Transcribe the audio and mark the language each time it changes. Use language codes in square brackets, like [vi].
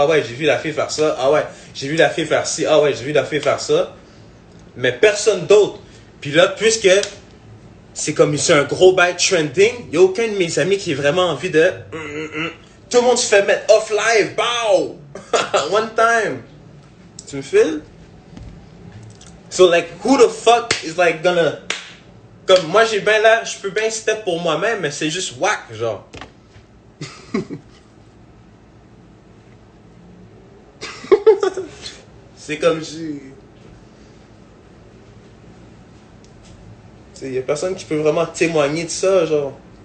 [fr] Ah ouais, j'ai vu la fille faire ça. Ah ouais, j'ai vu la fille faire ci. Ah ouais, j'ai vu la fille faire ça. Mais personne d'autre. Puis là, puisque c'est comme c'est un gros bail trending, il n'y a aucun de mes amis qui a vraiment envie de. Tout le monde se fait mettre [en] off live. Bow! One time. [fr] Tu me files? [en] So like, who the fuck is like gonna. [fr] Comme moi j'ai bien là, je peux bien step pour moi-même, mais c'est juste whack, genre. C'est comme si. Il y a personne qui peut vraiment témoigner de ça, genre.